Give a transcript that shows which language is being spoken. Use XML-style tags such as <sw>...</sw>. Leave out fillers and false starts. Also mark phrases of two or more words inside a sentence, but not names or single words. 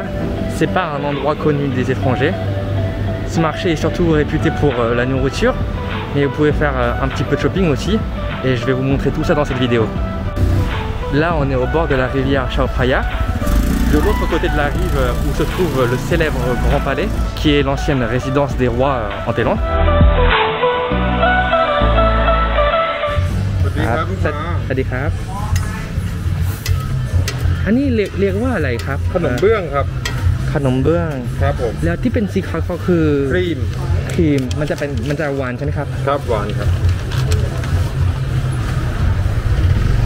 <fr>C'est pas un endroit connu des étrangers. Ce marché est surtout réputé pour la nourriture, mais vous pouvez faire un petit peu de shopping aussi et je vais vous montrer tout ça dans cette vidéo. Là on est au bord de la rivière Chao Phraya. De l'autre côté de la rive où se trouve le célèbre Grand Palais, qui est l'ancienne résidence des rois en Thaïlande.</fr> <th>Salut ครับอันนี้เรียกว่าอะไรครับขนมเบื้องครับขนมเบื้องครับผมแล้วที่เป็นสีขาวก็คือครีมมันจะหวานใช่ไหมครับครับหวานครับอั</th>